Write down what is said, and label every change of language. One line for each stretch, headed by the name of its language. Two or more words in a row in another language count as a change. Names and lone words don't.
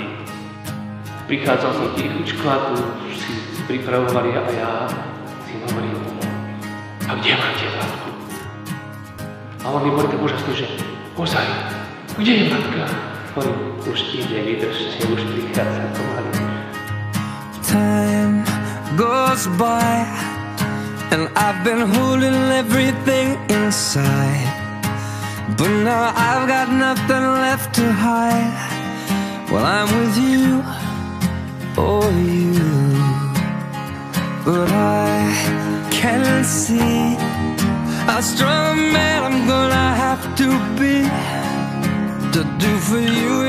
Slovak: Prichádzal som tichučko a tu si pripravovali a ja si hovorím, a kde máte matku? A oni boli tak úžasní, že ozaj, kde je matka? Hovorím, už ide, vydržte, už prichádza pomaly.
English: Time goes by and I've been holding everything inside, but now I've got nothing left to hide. Well, I'm with you, oh you, but I can't see how strong a man I'm gonna have to be to do for you.